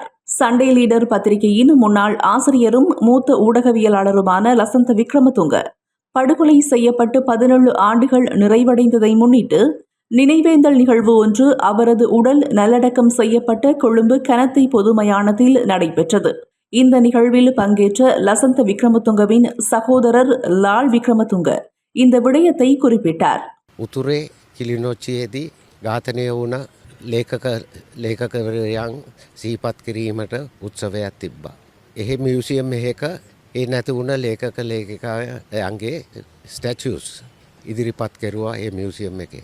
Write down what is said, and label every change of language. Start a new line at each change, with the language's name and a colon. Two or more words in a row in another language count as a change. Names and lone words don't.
Tamil: சண்டே லீடர் பத்திரிகையின் முன்னாள் ஆசிரியரும் மூத்த ஊடகவியலாளருமான லசந்த விக்ரமதுங்க படுகொலை செய்யப்பட்டு 17 ஆண்டுகள் நிறைவடைந்ததை முன்னிட்டு நினைவேந்தல் நிகழ்வு ஒன்று அவரது உடல் நல்லடக்கம் செய்யப்பட்ட கொழும்பு கனத்தை பொது மயானத்தில் நடைபெற்றது. இந்த நிகழ்வில் பங்கேற்ற லசந்த விக்ரமதுங்கவின் சகோதரர் லால் விக்ரமதுங்க இந்த விடயத்தை குறிப்பிட்டார்.
Sinhala: උතුරේ කිලිනොච්චියේදී ඝාතනය වුණ ලේඛකවරයන් සිහිපත් කිරීමට උත්සවයක් තිබ්බා. එහෙ මියුසියම් එකක ඒ නැති වුණ ලේඛක ලේඛිකායන්ගේ ස්ටැචුස් ඉදිරිපත් කෙරුවා ඒ මියුසියම් එකේ.